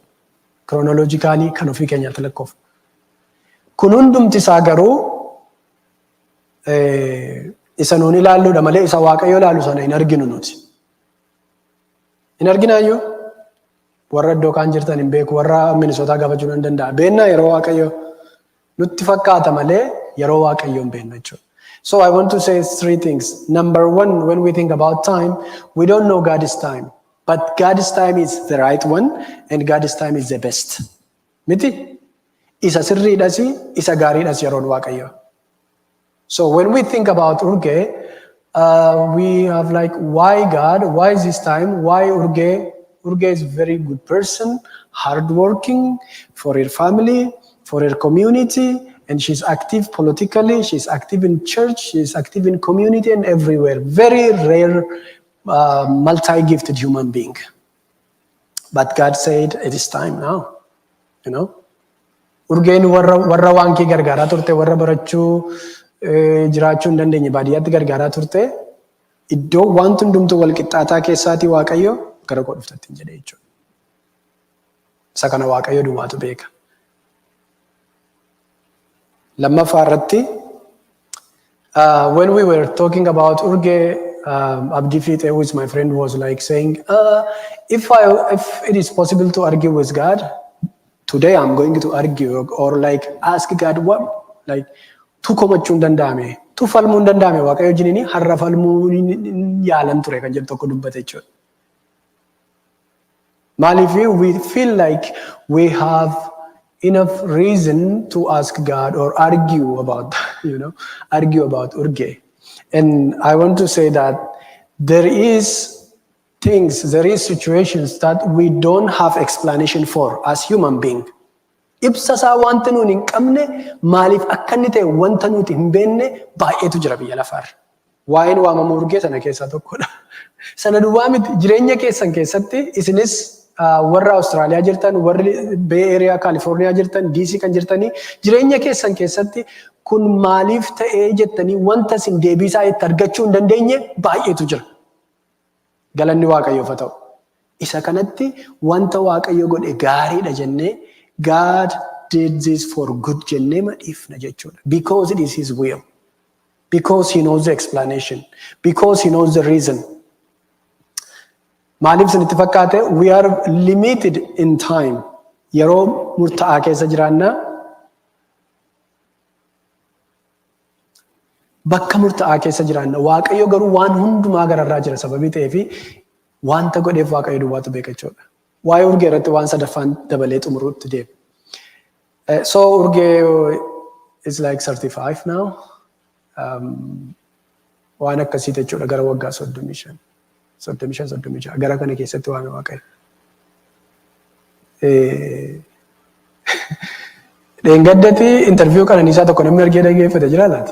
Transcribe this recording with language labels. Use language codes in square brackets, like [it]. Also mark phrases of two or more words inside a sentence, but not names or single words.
[om] Chronologically kan ofii keenyaatti lakkoofna. Kun hundumti isaa garuu isa nuun ilaalluudha malee isa Waaqayyo ilaalu sana hin arginu nuti. Hin arginaayyuu warra iddoo kaan jirtan hin beeku, warra Minisootaa gaafachuu hin danda'a. Beennaa yeroo Waaqayyo nutti fakkaata malee yeroo Waaqayyo hin beennu jechuudha. [en] So I want to say three things. Number one, when we think about time, we don't know God's time. But God's time is the right one and God's time is the best. [om] Miti? Isa sirriidhasi, isa gaariidhas yeroon Waaqayyo. [en] So when we think about Urge, we have like, why God? Why is this time? Why Urge? Urge is a very good person, hardworking for her family, for her community, And she's active politically, she's active in church, she's active in community and everywhere. Very rare, multi-gifted human being. But God said, it is time now, you know. [om] Urgeen warra waan kee gargaaraa turte, warra barachuu jiraachuu hin dandeenye baadiyyaatti gargaaraa turte, iddoo wanti hundumtuu wal qixxaataa keessaatii Waaqayyo gara koo dhuftatti hin jedhe jechuudha. Isa kana Waaqayyo duwwaatu beeka. Lammaffaa irratti, [en] when we were talking about Urge, Abdi Fite, who is my friend, was like saying, if it is possible to argue with God, today I'm going to argue or like ask God what, like, [om] tu komachuu hin danda'ame, tu falmuu hin danda'ame Waaqayyo jiniini har'a falmuu yaalan ture kan jedhu tokko dubbate jechuudha. [en] Maaliif we feel like we have enough reason to ask God or argue about, argue about Urge. And I want to say that there is situations that we don't have explanation for as human being. [om] Ibsa isaa wanta nuun hin qabne maaliif akka inni ta'e wanta nuti hin beekne baay'eetu jira biyya lafaarra. Waa'een waamama Urgee sana keessaa tokkodha. Sana duwwaa miti jireenya keessan keessatti isinis warra Austraaliyaa jirtan, warri Bay Area California jirtan, DC kan jirtanii jireenya keessan keessatti kun maaliif ta'ee jettanii wanta isin deebisaa itti argachuu hin dandeenye baay'eetu jira. Galanni Waaqayyoof haa ta'u. Isa kanatti wanta Waaqayyo godhe gaariidha jennee [en] God did this for good [om] jennee madhiifna jechuudha. [en] Because it is His will. Because He knows the explanation. Because He knows the reason. [om] Maaliif isinitti fakkaate, [en] we are limited in time. [om] Yeroo murtaa'aa keessa jiraanna. Bakka murtaa'aa keessa jiraanna. Waaqayyo garuu waan hundumaa gararraa jira sababii ta'eefi wanta godheef Waaqayyo duwwaatu beeka jechuudha. Waa'ee Urgee irratti waan sadaffaan dabalee xumuruutti deema. [en] So Urgee is like 35 now. [om] Waan akkasii jechuudha gara waggaa 35. 35 gara kana keessatti waan Waaqayyo. Dheengaddatti interview Qananiisaa tokko namni argee dhaggeeffate jira laata?